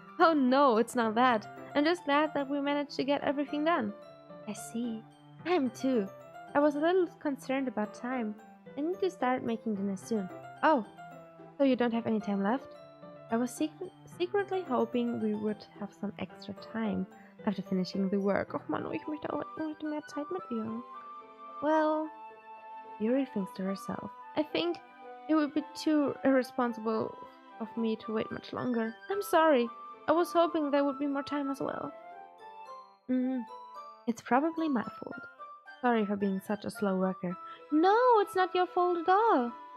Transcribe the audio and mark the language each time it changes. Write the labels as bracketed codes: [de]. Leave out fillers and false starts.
[en] Oh no, it's not that. I'm just glad that we managed to get everything done. I see. I'm too. I was a little concerned about time. I need to start making dinner soon. Oh, so you don't have any time left? I was secretly hoping we would have some extra time after finishing the work. [de] Oh Mann, ich möchte mehr Zeit mit ihr. [en] Well, Yuri thinks to herself. I think it would be too irresponsible of me to wait much longer. I'm sorry. I was hoping there would be more time as well. It's probably my fault. Sorry for being such a slow worker. No, it's not your fault at all.